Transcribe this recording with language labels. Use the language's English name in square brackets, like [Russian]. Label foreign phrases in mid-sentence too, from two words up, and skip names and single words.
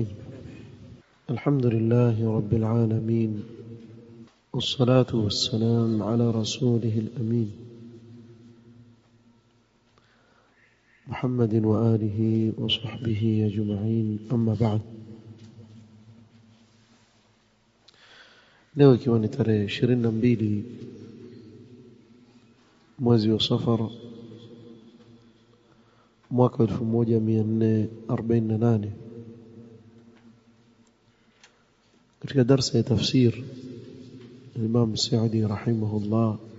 [Arabic] الحمد لله رب العالمين، والصلاة والسلام على رسوله الأمين محمد وآله وصحبه أجمعين، أما بعد. [Swahili] leo ikiwa ni tarehe 22 mwezi wa Safar mwaka 1448, katika darasa ya tafsir Imam Saadi rahimahullah,